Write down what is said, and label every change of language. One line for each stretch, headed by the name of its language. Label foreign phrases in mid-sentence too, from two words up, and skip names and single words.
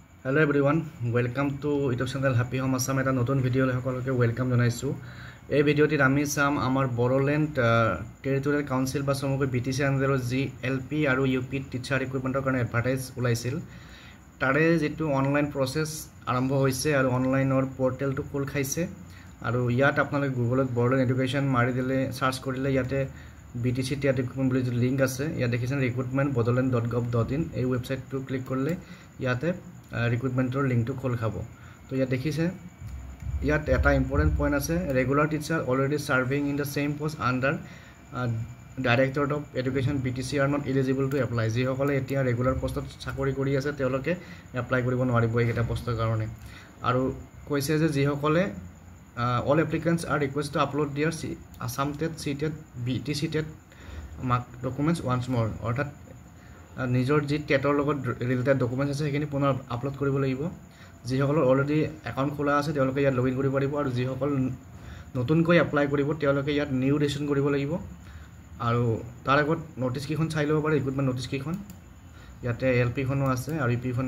English: Hello everyone, welcome to YouTube channel Happy Home Assam.
Assamese: এটা নতুন ভিডিঅ'লৈ সকলোকে welcome জনাইছো। এই ভিডিওটিত আমি চাম আমাৰ বড়োলেণ্ড টেৰিটৰিয়েল কাউন্সিল বা সমগ্ৰ বিটিসি আণ্ডাৰৰ যি এলপি আৰু ইউপি
English: teacher recruitment
Assamese: কাৰণে এডভাৰটাইজ ওলাইছিল তাৰে যেটো
English: online process
Assamese: আৰম্ভ হৈছে আৰু অনলাইনৰ পোৰ্টেলটো খোল খাইছে আৰু ইয়াত আপোনালোকে গুগলত বড়োলেণ্ড এডুকেশ্যন মাৰি দিলে সাৰ্চ কৰিলে ইয়াতে
English: BTC TR recruitment
Assamese: বুলি যে লিংক আছে ইয়াত দেখিছেন recruitment.bodoland.gov.in এই ওয়েবসাইটটো ক্লিক কৰিলে ইয়াতে ৰিক্ৰুটমেন্টৰ লিংকটো খোল খাব তো ইয়াত দেখিছে ইয়াত এটা
English: important point
Assamese: আছে
English: regular teacher already serving in the same post under director of education BTC are not eligible to apply
Assamese: যি সকলে এতিয়া ৰেগুলাৰ পোষ্টত চাকৰি কৰি আছে তেওঁলোকে এপ্লাই কৰিব নোৱাৰিব এইটা পোষ্টৰ কাৰণে আৰু কৈছে যে যি সকলে
English: all applicants are requested to upload their Assam TET, CTET, BTC TET mark documents once more
Assamese: অৰ্থাৎ নিজৰ যি টেটৰ লগত ৰিলেটেড ডকুমেন্টছ আছে সেইখিনি পুনৰ আপলোড কৰিব লাগিব যি সকল অলৰেডি একাউণ্ট খোলা আছে তেওঁলোকে ইয়াত লগইন কৰিব পাৰিব আৰু যি সকল নতুনকৈ এপ্লাই কৰিব তেওঁলোকে ইয়াত
English: new registration
Assamese: কৰিব লাগিব আৰু তাৰ আগত নোটিছ কিখন চাই ল'ব পাৰে
English: recruitment notice
Assamese: কিখন ইয়াতে এলপি খনো আছে আৰু ইপি খনো